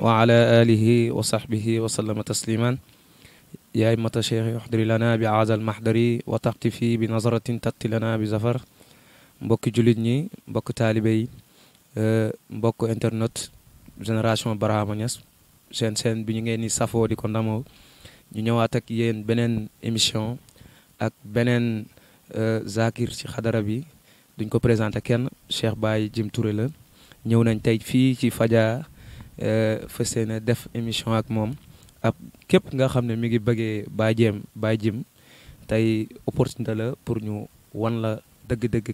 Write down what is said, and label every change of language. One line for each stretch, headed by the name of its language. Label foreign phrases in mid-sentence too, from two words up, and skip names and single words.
Arabic: وعلى آله وصحبه وسلم تسليما يا أئمة الشيخ احضر لنا بهذا المحضر وتقتفي بنظرة تأتي لنا بظفر
Wolof: mbokki jullit ñi mbokk taalibe yi mbokk internet génération Barhama Niass seen bi ñu ngeen ni safoo di ko ndamoo ñu ñëwaat ak yéen beneen émission ak beneen zakir ci xadara bi duñ ko présenté kenn Cheikh Baye Djim Touré la ñëw nañ tey fii ci Fadia fas yéene def émission ak moom ak képp nga xam ne mi ngi bëggee Baye Djim tey opportunité la pour ñu wan la dëgg-dëgg